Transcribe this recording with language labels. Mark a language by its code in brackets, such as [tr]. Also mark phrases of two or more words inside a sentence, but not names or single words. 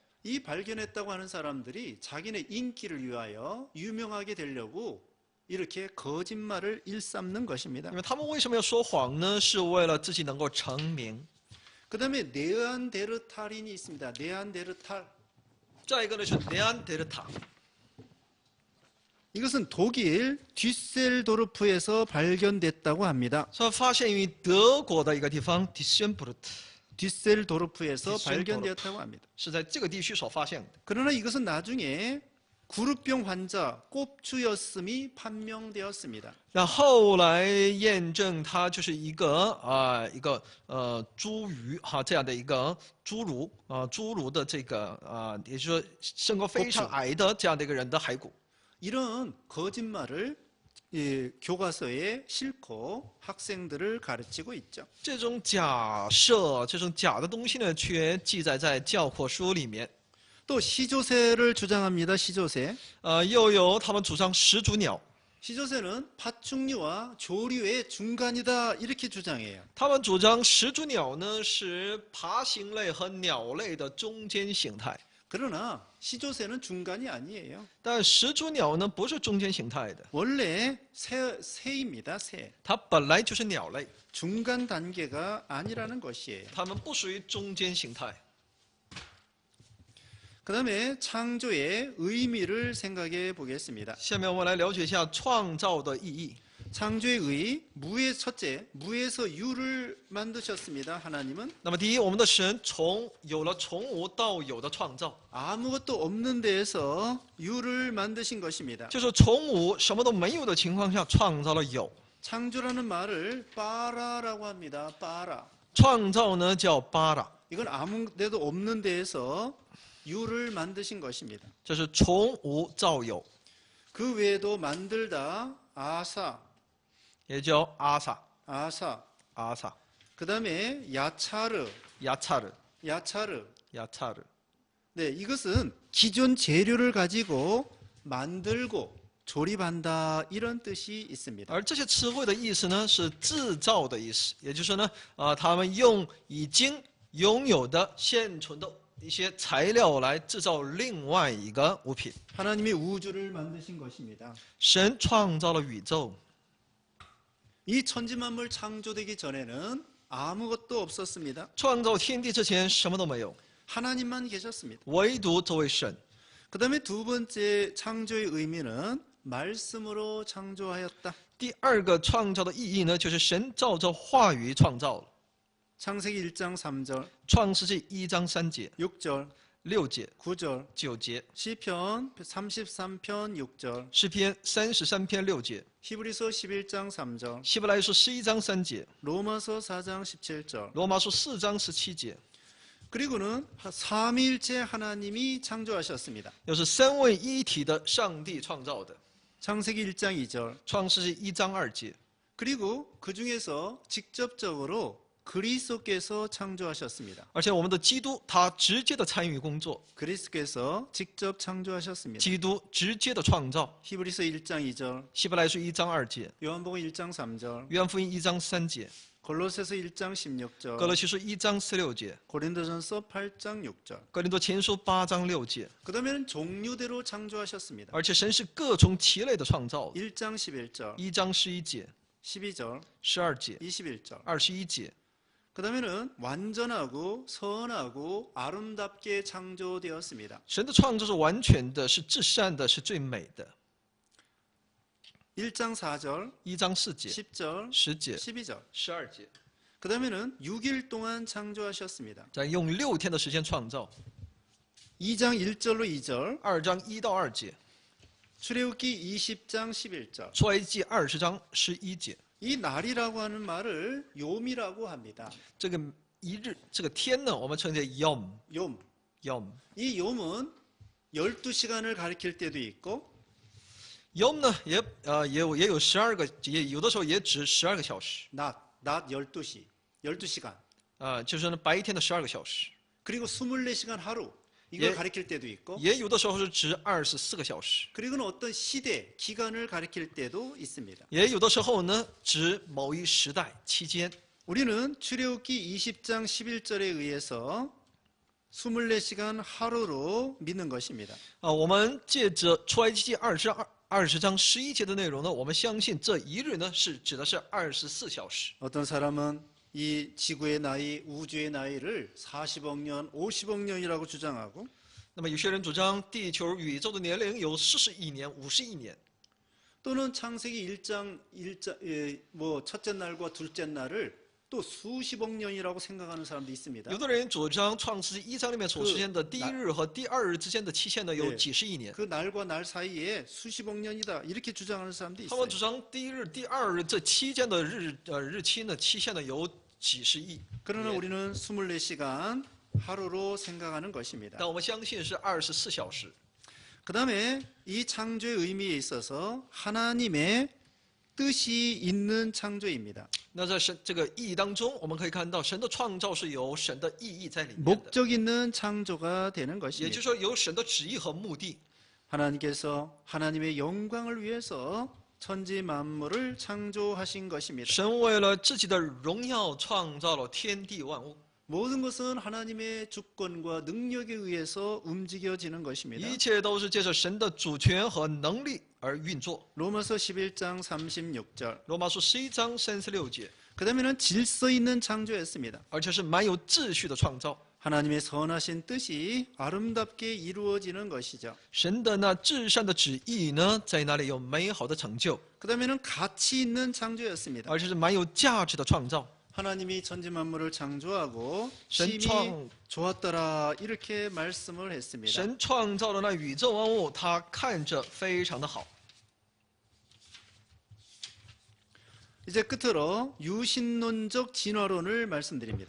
[ko] 이 발견했다고 하는 사람들이 자기네 인기를 위하여 유명하게 되려고 이렇게 거짓말을 일삼는 것입니다. [zh] 因为他们为什么要说谎呢？是为了自己能够成名。 [ko] 그 다음에 네안데르탈인이 있습니다. 네안데르탈. [zh] 再一个呢是 네安데르塔， [ko] 이것은 독일 뒤셀도르프에서 발견됐다고 합니다. [zh] 说发现于德国的一个地方 디센부르트， [ko] 뒤셀도르프에서 발견되었다고 합니다. [zh] 是在这个地区所发现的。 [ko] 그러나 이것은 나중에 구루병 환자 꼽주였음이 판명되었습니다. [zh] 那后来验证它就是一个侏儒哈这样的一个侏儒的这个也就是说身高非常矮的这样的一个人的骸骨。 [ko] 이런 거짓말을 교과서에 싣고 학생들을 가르치고 있죠. [zh] 这种假设、这种假的东西呢，却记载在教科书里面。 [ko] 또 시조새를 주장합니다. 시조새. [zh] 又有他们主张始祖鸟， [ko] 시조새는 파충류와 조류의 중간이다 이렇게 주장해요. [zh] 他们主张始祖鸟呢是爬行类和鸟类的中间形态， [ko] 그러나 시조새는 중간이 아니에요. [zh] 但始祖鸟呢不是中间形态的， [ko] 원래 새입니다. 새. [zh] 它本来就是鸟类， [ko] 중간 단계가 아니라는 것이에요. [zh] 它们不属于中间形态。 [ko] 그 다음에 창조의 의미를 생각해 보겠습니다. [zh] 下面我们来了解一下创造的意义。 [ko] 창조의 의, 무의 첫째, 무에서 유를 만드셨습니다. 하나님은 [zh] 那么第一，我们的神有了从无到有的创造， [ko] 아무것도 없는 데에서 유를 만드신 것입니다. [zh] 就是从无什么都没有的情况下创造了有。 [ko] 창조라는 말을 빠라라고 합니다. 빠라. [zh] 创造呢叫巴拉， [ko] 이건 아무 데도 없는 데에서 유를 만드신 것입니다. [zh] 这是从无造有， [ko] 그 외에도 만들다 아사, [zh] 也叫阿萨 [ko] 아사. [zh] 阿萨 [ko] 그 다음에 야차르, [zh] 亚查尔 [ko] 야차르. [zh] 亚查尔。 [ko] 네, 이것은 기존 재료를 가지고 만들고 조립한다 이런 뜻이 있습니다. [zh] 而这些词汇的意思呢是制造的意思，也就是呢他们用已经拥有的现存的一些材料来制造另外一个物品。 [ko] 하나님이 우주를 만드신 것입니다. [zh] 神创造了宇宙， [ko] 이 천지만물 창조되기 전에는 아무것도 없었습니다. [zh] 创造天地之前什么都没有， [ko] 하나님만 계셨습니다. [zh] 唯独这位神。 [ko] 그 다음에 두 번째 창조의 의미는 말씀으로 창조하였다. [zh] 第二个创造的意义呢，就是神照着话语创造了。 [ko] 창세기 1장 3절, [zh] 创世纪1章3节、 [ko] 6절, [zh] 6节、 [ko] 9절, [zh] 9节， [ko] 시편 33편 6절, [zh] 诗篇33篇6节， [ko] 히브리서 11장 3절, [zh] 希伯来书11章3节， [ko] 로마서 4장 17절. [zh] 罗马书4章17节， [ko] 그리고는 삼위일체 하나님이 창조하셨습니다. [zh] 又是三位一体的上帝创造的。 [ko] 창세기 1장 2절. [zh] 创世纪1章2节， [ko] 그리고 그 중에서 직접적으로 그리스도께서 창조하셨습니다. [zh] 而且我们的基督他直接的参与工作， [ko] 그리스도께서 직접 창조하셨습니다. [zh] 基督直接的创造。 [ko] 히브리서 1장 2절, [zh] 希伯来书1章2节， [ko] 요한복음 1장 3절, [zh] 约翰福音1章3节， [ko] 골로새서 1장 16절, [zh] 哥罗西书1章16节， [ko] 고린도전서 8장 6절. [zh] 哥林多前书8章6节。 [ko] 그다음에는 종류대로 창조하셨습니다. [zh] 而且神是各从其类的创造的。 [ko] 1장 11절, [zh] 1 章11节、 [ko] 12절, [zh] 12节、 [ko] 21절. [zh] 21节。 [ko] 그다음에는 완전하고 선하고 아름답게 창조되었습니다. [zh] 神的创造是完全的，是至善的，是最美的。 [ko] 1장 4절, [zh] 1 章4节、 [ko] 10절, [zh] 10节、 [ko] 12절. [zh] 12节， [ko] 그다음에는 6일 동안 창조하셨습니다. [zh] 在用6天的时间创造。 [ko] 2장 1절로 2절, [zh] 2 章1到2节， [ko] 출애굽기 20장 11절. [zh] 出埃及20章11节。 [ko] 이 날이라고 하는 말을 요미라고 합니다. [zh] 这个一日，这个天呢，我们称之为 yom [ko] 욤. [zh] yom [ko] 이 욤은 12시간을 가리킬 때도 있고 [zh] yom 呢，也有12个，也有的时候也指12个小时。 [ko] 낮 12시, 12시간. [zh] 就是呢白天的12个小时， [ko] 그리고 24시간 하루. 이걸 예. 가리킬 때도 있고 [zh] 也有的时候是指24个小时。 [ko] 그리고는 어떤 시대, 기간을 가리킬 때도 있습니다. [zh] 也有的时候呢，指某一时代期间。 [ko] 우리는 출애굽기 20장 11절에 의해서 24시간 하루로 믿는 것입니다. [zh] 我们借着出埃及记20章11节的内容呢，我们相信这一日呢是指的是24小时。 [ko] 어떤 사람은 이 지구의 나이, 우주의 나이를 40억 년, 50억 년이라고 주장하고 [zh] 那么有些人主张地球宇宙的年龄有40亿年、50亿年， [ko] 또는 창세기 1장, 첫째 날과 둘째 날을 또 수십억 년이라고 생각하는 사람도 있습니다. [zh] 有的人主张创世纪1章里面所实现的第一日和第二日之间的期限呢有 [ko] 네 [zh] 几十亿年。 [ko] 그 날과 날 사이에 수십억 년이다 이렇게 주장하는 사람도 [zh] 他 [ko] 있어요. [zh] 们主张第一日、第二日这期间的日期呢期限呢有几十亿。 [ko] 그러나 우리는 24시간 하루로 생각하는 것입니다. [zh] 但我们相信是24小时。 [ko] 그 다음에 이 창조의 의미에 있어서 하나님의 뜻이 있는 창조입니다. [zh] 那在神这个意义当中，我们可以看到神的创造是有神的意义在里面的， [ko] 목적 있는 창조가 되는 [zh] 也就 [ko] 것입니다. [zh] 是说有神的旨意和目的。 [ko] 하나님께서 하나님의 영광을 위해서 천지 만물을 창조하신 것입니다. [zh] 神为了自己的荣耀创造了天地万物， [ko] 모든 것은 하나님의 주권과 능력에 의해서 움직여지는 것입니다. [zh] 一切都是借着神的主权和能力而运作。 [ko] 로마서 11장 36절. [zh] 罗马书11章36节， [ko] 그 다음에는 질서 있는 창조였습니다. [zh] 而且是蛮有秩序的创造。 [ko] 하나님의 선하신 뜻이 아름답게 이루어지는 것이죠. [zh] 神的那至善的旨意呢，在那里有美好的成就， [ko] 그 다음에는 가치 있는 창조였습니다. [zh] 而且是蛮有价值的创造。 [ko] 하나님이 천지 만물을 창조하고 심히 신청. 좋았더라 이렇게 말씀을 했습니다. [zh] 神创造了那宇宙万物，他看着非常的好。 [ko] 이제 끝으로 유신론적 진화론을 말씀드립니다.